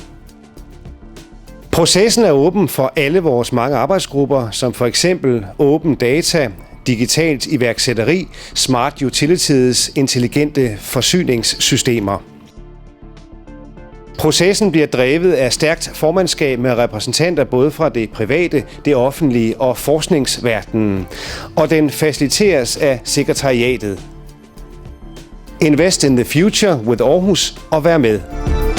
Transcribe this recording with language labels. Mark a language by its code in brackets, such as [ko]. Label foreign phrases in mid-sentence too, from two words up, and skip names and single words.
[da] Processen er åben for alle vores mange arbejdsgrupper, som for eksempel [en] Open Data, [da] digitalt iværksætteri, [en] Smart Utilities, [da] intelligente forsyningssystemer. Processen bliver drevet af stærkt formandskab med repræsentanter både fra det private, det offentlige og forskningsverdenen, og den faciliteres af sekretariatet. [en] Invest in the future with Aarhus [da] og vær med.